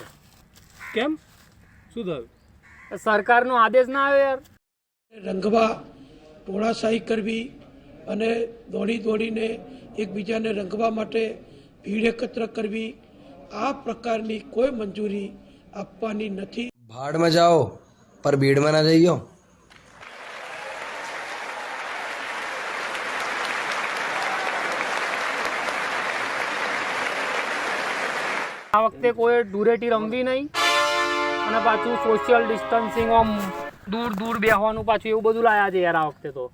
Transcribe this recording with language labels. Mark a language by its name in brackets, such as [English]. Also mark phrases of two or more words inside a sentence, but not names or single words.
[Gujarati] કેમ? શું થયું? સરકારનો આદેશ ના આવ્યો યાર. રંગવા ટોળાશાહી કરવી અને દોડીને એકબીજાને રંગવા માટે ભીડ એકત્ર કરવી, આ પ્રકારની કોઈ મંજૂરી આપવાની નથી. [Hindi] भाड़ में जाओ पर भीड़ में ना जाइयो. [Gujarati] આ વખતે કોઈ ધૂળેટી રમવી નહીં, અને પાછું [English] social distancing, [Gujarati] આમ દૂર દૂર બેસવાનું પાછું એવું બધું લાયા છે યાર આ વખતે તો.